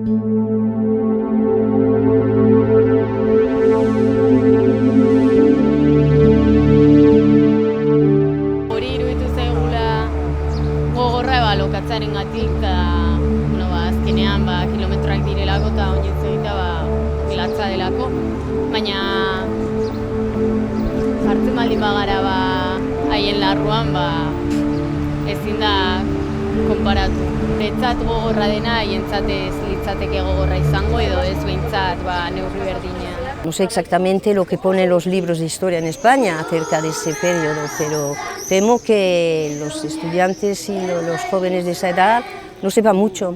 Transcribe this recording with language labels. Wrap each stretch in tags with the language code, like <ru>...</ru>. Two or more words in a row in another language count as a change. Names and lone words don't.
<eu>Hori iruditu zaigula gogorra lokatzearengatik eta azkenean kilometroak direlako eta oinetz egitea latza delako, baina jartzen baldin bagara haien larruan ezin da konparatu. Guretzat gogorra dena haientzat ez litzateke gogorra izango edo ez behintzat neurri berdina.</eu> <es>No sé exactamente lo que ponen los libros de historia en España acerca de ese periodo, pero temo que los estudiantes y los jóvenes de esa edad no sepan mucho.</es>